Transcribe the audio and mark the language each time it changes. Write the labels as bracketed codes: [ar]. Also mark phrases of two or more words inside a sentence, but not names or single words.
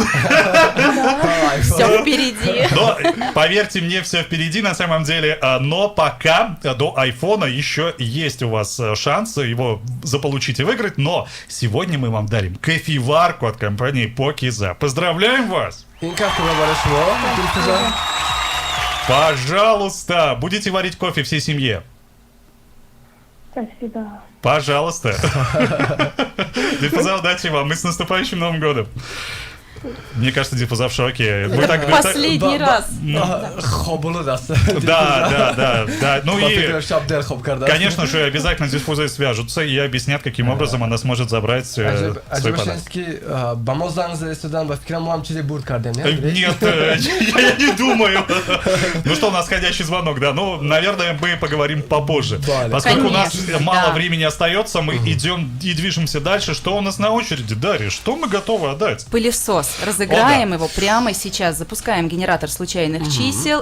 [ru] Все впереди. Но, поверьте мне, все впереди на самом деле. Но пока до айфона еще есть у вас шанс его заполучить и выиграть. Но сегодня мы вам дарим кофеварку от компании Покиза. Поздравляем вас! [tg] ин кафева барои шумо, Дильфуза. [ru] Пожалуйста, будете варить кофе всей семье? Спасибо. Пожалуйста. Диффуза, удачи вам и с наступающим Новым годом. Мне кажется, Диффуза в шоке. Последний раз. [tg] Хобулу даст. [ru] Да. Ну и, [tg] шаб дел хоб карда. [ru] конечно же, обязательно с Диффузой свяжутся и объяснят, каким образом она сможет забрать свой [tg] аҷибаш [ru] подарок. [tg] инст ки ба мо занг заистодан ба фикрам мо ҳам чизе бурд кардем, не? [ru] Нет, я не думаю. Ну что, у нас ходящий звонок, да. Ну, наверное, мы поговорим попозже. Поскольку у нас Конечно, мало да. времени остается, мы идем и движемся дальше. Что у нас на очереди, Дарья? Что мы готовы отдать? Пылесос. Разыграем его прямо сейчас. Запускаем генератор случайных чисел.